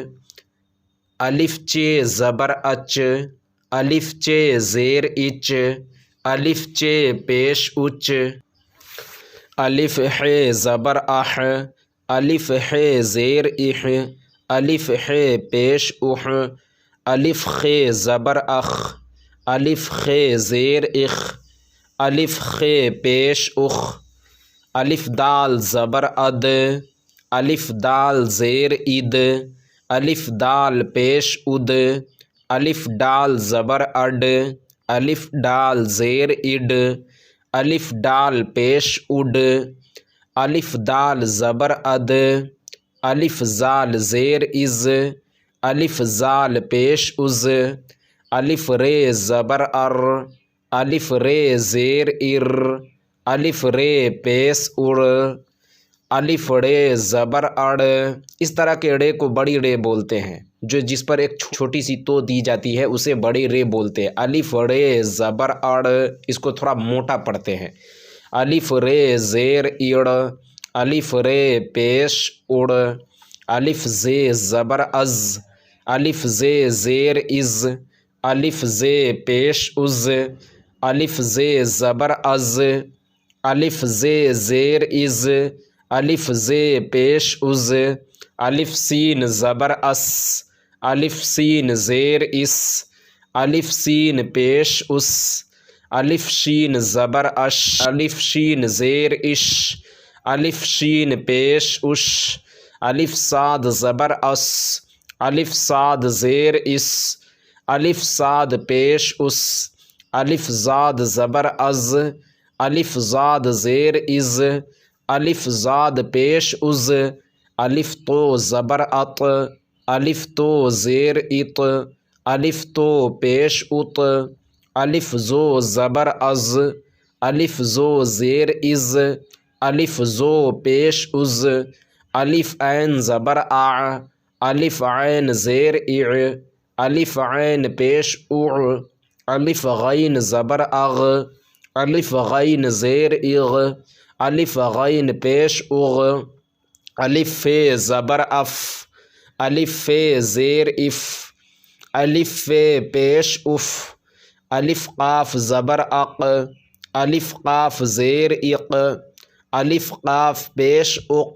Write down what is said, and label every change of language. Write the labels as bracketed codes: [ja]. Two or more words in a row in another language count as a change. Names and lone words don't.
[ur] الف چے زبر اچ، الف چے زیر اچ، الف چے پیش اچ، الف ہے زبر اح، الف ہے زیر اح، الف ہے پیش اح، الف خے زبر اخ، الف خے زیر اخ، الف خے پیش اخ، الف دال زبر اد، الف دال زیر اد، الف دال پیش اد، الف ڈال زبر اڈ، الف ڈال زیر اڈ، الف ڈال پیش اڈ، الف دال زبر اد، الف زال زیر از، الف زال پیش از، الف رے زبر ار، الف رے زیر ار، الف رے پیش ار، الف ڑے زبر اڑ۔ اس طرح کے ڑے کو بڑی ڑے بولتے ہیں، جس پر ایک چھوٹی سی تو دی جاتی ہے اسے بڑی ڑے بولتے ہیں۔ الف ڑے زبر اڑ، اس کو تھوڑا موٹا پڑھتے ہیں۔ الف رے زیر اڑ، الف رے پیش اڑ، الف زے زبر از، الف زے زیر از، الف زے پیش از، الف زے زبر از، الف زے زیر از، الف زے پیش از، الف سین زبر اس، الف سین زیر اس، الف سین پیش اس، الف شین زبر اش، الف شین زیر اش، الف شین پیش اش، الف صاد زبر اس، الف صاد زیر اس، الف صاد پیش اس، الف زاد زبر از، الف زاد زیر از، الف زاد پیش از، الف تو زبر اط، الف تو زیر اط، الف تو پیش اط، الف زو زبر از، الف زو زیر از، الف زو پیش از، الف عین زبر آ، الف عین زیر اع، الف عین پیش اع، الف غین زبر اغ، الف غین زیر اغ، الف غین پیش اغ، الف فے زبر اف، الف فے زیر اف، الف فے پیش اف، الف قاف زبر اق، الف قاف زیر اق، الف قاف پیش اق،